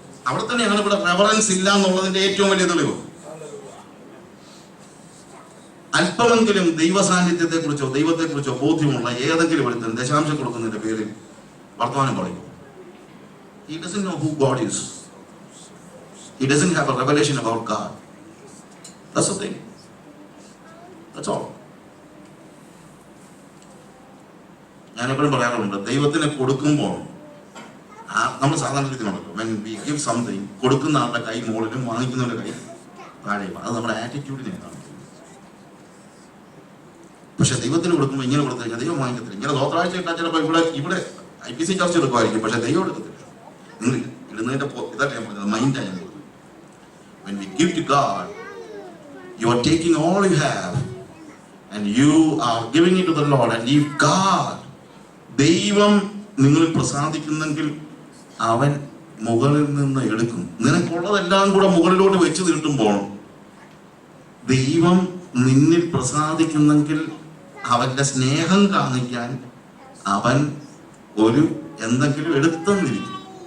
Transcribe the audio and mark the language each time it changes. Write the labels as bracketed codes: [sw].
[ml] അവിടെ തന്നെയാണ് ഇവിടെ റെവറൻസ് ഇല്ല എന്നുള്ളതിന്റെ ഏറ്റവും വലിയ തെളിവ്. അല്പമെങ്കിലും ദൈവ സാന്നിധ്യത്തെ കുറിച്ചോ ദൈവത്തെ കുറിച്ചോ ബോധ്യമുള്ള ഏതെങ്കിലും ഒരുത്തൻ ദശാംശം കൊടുക്കുന്നതിന്റെ പേരിൽ വർത്തമാനം പറയും. [en] He doesn't know who God is. He doesn't have a revelation about God. That's the thing. That's all. [ml] ഞാനെപ്പോഴും പറയാറുണ്ട്, ദൈവത്തിന് കൊടുക്കുമ്പോൾ നമ്മൾ സാധാരണ രീതി നടക്കും. [en] when we give something, [ml] കൊടുക്കുന്ന ആളുടെ കൈ മുകളിലും വാങ്ങിക്കുന്നവരുടെ കൈ താഴെയും. അത് നമ്മുടെ ആറ്റിറ്റ്യൂഡിനെ കാണിക്കും. പക്ഷെ ദൈവത്തിന് കൊടുക്കുമ്പോൾ ഇങ്ങനെ കൊടുത്തു കഴിഞ്ഞാൽ ദൈവം വാങ്ങിക്കത്തില്ല. ഇങ്ങനെ ദോത്രാഴ്ച ഇട്ടാൽ ചിലപ്പോൾ ഇവിടെ IPC ചർച്ച എടുക്കുമായിരിക്കും, പക്ഷെ ദൈവം എടുക്കത്തില്ല. നിങ്ങൾ ഇടുന്നതിന്റെ ഇതല്ല ഞാൻ പറഞ്ഞത്, മൈൻഡാണ് ഞാൻ പറഞ്ഞത്. [en] When we give to God, you are taking all you have and you are giving it to the Lord. And if God, [ml] ദൈവം നിങ്ങളിൽ പ്രസാദിക്കുന്നെങ്കിൽ അവൻ മുകളിൽ നിന്ന് എടുക്കും. നിനക്കുള്ളതെല്ലാം കൂടെ മുകളിലോട്ട് വെച്ച് നീട്ടുമ്പോൾ ദൈവം നിന്നിൽ പ്രസാദിക്കുന്നെങ്കിൽ അവന്റെ സ്നേഹം കാണിക്കാൻ അവൻ ഒരു എന്തെങ്കിലും എടുത്തെന്നിരിക്കും.